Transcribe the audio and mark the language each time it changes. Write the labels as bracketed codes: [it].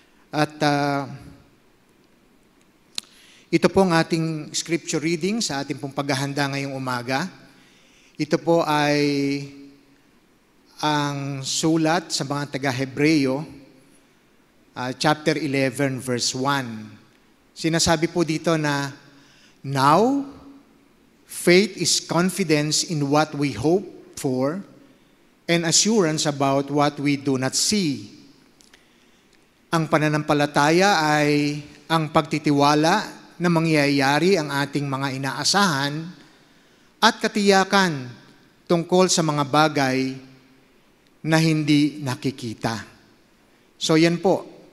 [tl] At ito po ang ating scripture reading sa ating pong paghahanda ngayong umaga. Ito po ay ang sulat sa mga taga-Hebreo, chapter 11, verse 1. Sinasabi po dito na, [en] now, faith is confidence in what we hope for and assurance about what we do not see. [tl] Ang pananampalataya ay ang pagtitiwala na mangyayari ang ating mga inaasahan at katiyakan tungkol sa mga bagay na hindi nakikita. So yan po.